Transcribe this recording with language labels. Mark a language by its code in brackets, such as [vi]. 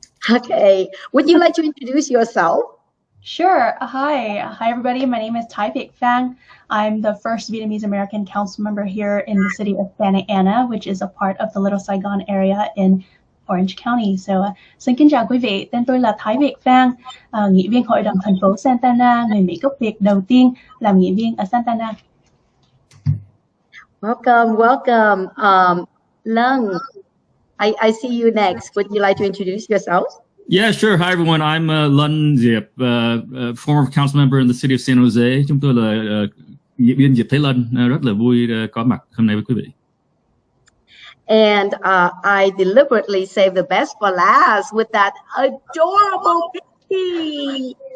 [en] Okay. Would you like to introduce yourself? Sure. Hi, everybody. My name is Thai Viet Phang. I'm the first Vietnamese American council member here in the city of Santa Ana, which is a part of the Little Saigon area in Orange County. [vi] So, xin kính chào quý vị. Tên tôi là Thái Viet Phang, nghị viên hội đồng thành phố Santa Ana, người Mỹ gốc Việt đầu tiên làm nghị viên ở Santa Ana. [en] Welcome. Lung, I see you next. Would you like to introduce yourself? Yeah, sure. Hi, everyone. I'm Lân Diệp, former council member in the city of San Jose. [vi] Chúng tôi là nghị viên Diệp Thế Lân. Rất là vui có mặt hôm nay với quý vị. [en] And I deliberately saved the best for last with that adorable picture.